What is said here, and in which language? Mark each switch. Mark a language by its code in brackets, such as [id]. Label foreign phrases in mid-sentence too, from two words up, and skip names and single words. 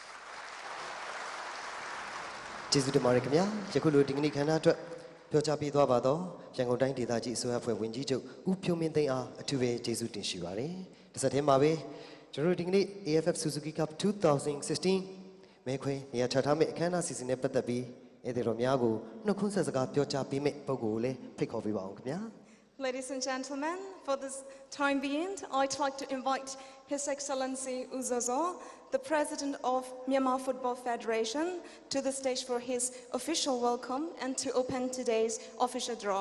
[my] ကျေးဇူးတင်ပါတယ်ခင်ဗျာယခုလိုဒီကနေ့ခန္ဓာအတွက်ပြောကြားပေးသွားပါတော့ရန်ကုန်တိုင်းဒေသကြီးအစိုးရအဖွဲ့ဝင်ကြီးချုပ်ဦးဖြိုးမင်းသိန်းအားအထူးပဲကျေးဇူးတင်ရှိပါတယ်။တစ်ဆက်တည်းမှာပဲကျွန်တော်တို့ဒီကနေ့ AFF Suzuki Cup 2016 မဲခွဲနေရာချထားမယ့်အခမ်းအနားစီစဉ်နဲ့ပတ်သက်ပြီးဧည့်သည်တော်များကိုနှုတ်ခွန်းဆက်စကားပြောကြားပေးမယ့်ပုဂ္ဂိုလ်ကိုလည်းဖိတ်ခေါ်ပေးပါအောင်ခင်ဗျာ။ [en] Ladies and gentlemen, for this time being, I'd like to invite His Excellency Uzozo, the President of Myanmar Football Federation, to the stage for his official welcome and to open today's official draw.